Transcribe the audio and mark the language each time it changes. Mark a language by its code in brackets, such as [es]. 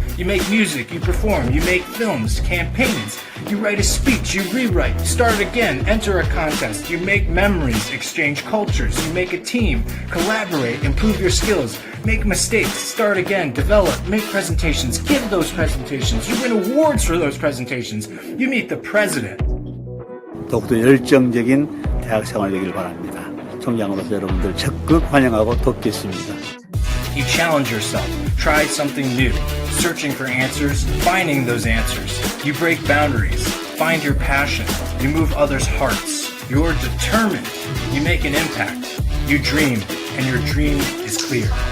[en] You make music, you perform, you make films, campaigns, you write a speech, you rewrite, start again, enter a contest, you make memories, exchange cultures, you make a team, collaborate, improve your skills, make mistakes, start again, develop, make presentations, give those presentations, you win awards for those presentations, you meet the president. [ko] 더욱더 열정적인 대학 생활 되길 바랍니다. 총장으로서 여러분들 적극 환영하고 돕겠습니다. [en] You challenge yourself, try something new, searching for answers, finding those answers. You break boundaries, find your passion, you move others' hearts. You're determined, you make an impact. You dream, and your dream is clear.